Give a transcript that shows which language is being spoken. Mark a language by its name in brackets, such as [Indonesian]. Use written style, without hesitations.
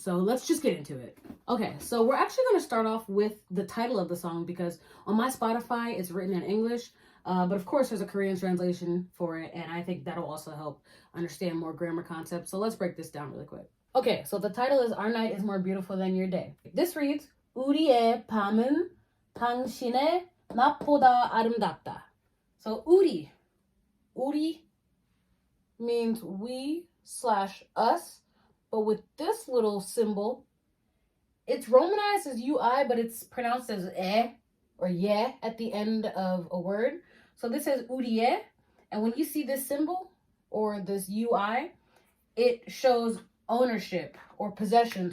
[English] So let's just get into it. Okay, so we're actually going to start off with the title of the song because on my Spotify, it's written in English. But of course, there's a Korean translation for it, and I think that'll also help understand more grammar concepts. So let's break this down really quick. Okay, so the title is Our Night is More Beautiful Than Your Day. This reads, [Korean] 우리의 밤은 당신의 낮보다 아름답다. [English] So 우리 means we/us, but with this little symbol, it's romanized as UI, but it's pronounced as or ye at the end of a word. So this says 우리의, and when you see this symbol or this UI, it shows ownership or possession.